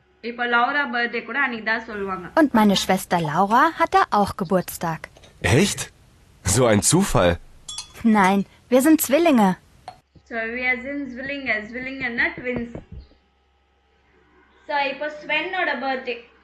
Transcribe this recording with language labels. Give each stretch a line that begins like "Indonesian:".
Tamil: இப்போ லௌரா பர்த்டே கூட அன்னைக்கு தான் சொல்லுவாங்க.
German: Und meine Schwester Laura hatte auch Geburtstag. Echt? So ein Zufall. Nein, wir sind Zwillinge.
English: So we are in Zwillinge.
Tamil: Zwillingeன்னா twins. So இப்போ ஸ்வென்னோட birthday.